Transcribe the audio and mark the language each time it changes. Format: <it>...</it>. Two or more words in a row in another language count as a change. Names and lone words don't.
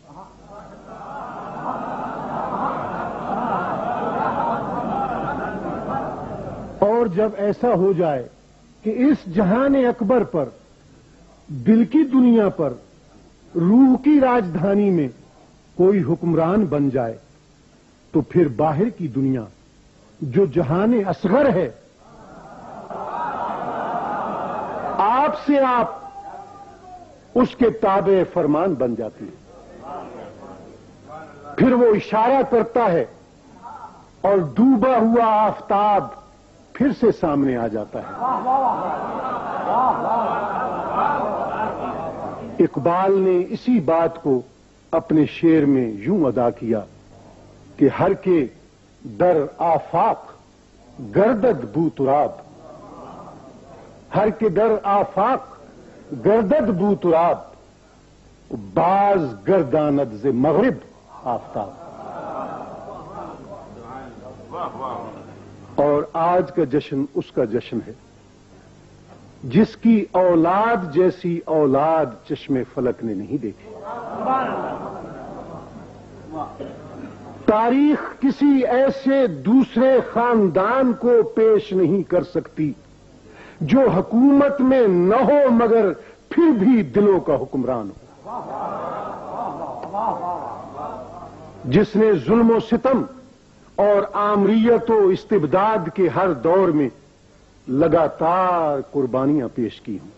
<ur>اور جب ایسا ہو جائے کہ اس جہان اکبر پر, دل کی دنیا پر، روح کی راجدھانی میں کوئی حکمران بن جائے تو پھر باہر کی دنیا جو جہان اصغر ہے، آپ سے آپ اس کے تابع فرمان بن جاتی ہے۔ پھر وہ اشارہ کرتا ہے اور ڈوبا ہوا آفتاب پھر سے سامنے آ جاتا ہے۔ اقبال نے اسی بات کو اپنے شعر میں یوں ادا کیا کہ</ur> <fa>ہر کے در آفاق گردد بو تراب، ہر کے در آفاق گردد بو تراب، باز گرداند ز مغرب آفتاب۔</fa> <ur>اور آج کا جشن اس کا جشن ہے جس کی اولاد جیسی اولاد چشم فلک نے نہیں دیکھی۔ تاریخ کسی ایسے دوسرے خاندان کو پیش نہیں کر سکتی جو حکومت میں نہ ہو مگر پھر بھی دلوں کا حکمران ہو، جس نے ظلم و ستم اور آمریت و استبداد کے ہر دور میں لگاتار قربانیاں پیش کی ہوں۔</ur>